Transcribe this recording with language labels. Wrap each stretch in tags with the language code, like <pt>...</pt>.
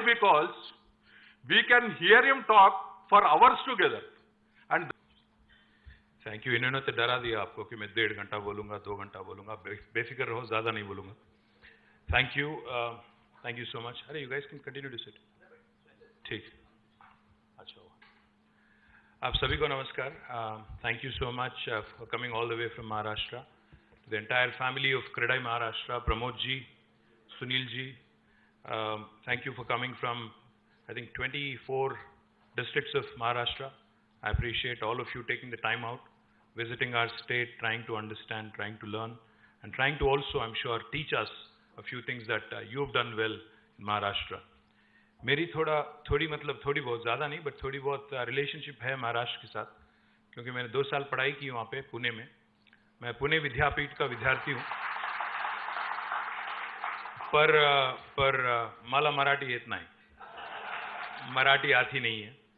<en>Because we can hear him talk for hours together. And thank you.</en> <hi>इन्होंने तो डरा दिया आपको कि मैं 1.5 घंटा बोलूँगा, 2 घंटा बोलूँगा. बेफिक्र रहो, ज़्यादा नहीं बोलूँगा.</hi> <en>Thank you so much. अरे you guys can continue to sit.</en> <hi>ठीक. अच्छा हुआ. आप सभी को नमस्कार.</hi> <en>Thank you so much for coming all the way from Maharashtra. The entire family of KREDAI Maharashtra, Pramod ji, Sunil ji, thank you for coming from, I think, 24 districts of Maharashtra. I appreciate all of you taking the time out visiting our state, trying to understand, trying to learn, and trying to also, I'm sure, teach us a few things that you've done well in Maharashtra.</en> <hi>मेरी थोड़ी बहुत ज़्यादा नहीं, but थोड़ी बहुत relationship है महाराष्ट्र के साथ, क्योंकि मैंने 2 साल पढ़ाई की वहाँ पे पुणे में. मैं पुणे विद्यापीठ का विद्यार्थी हूँ, पर</hi> <mr>मला मराठी येत नाही,</mr> <hi>मराठी आती नहीं है.</hi>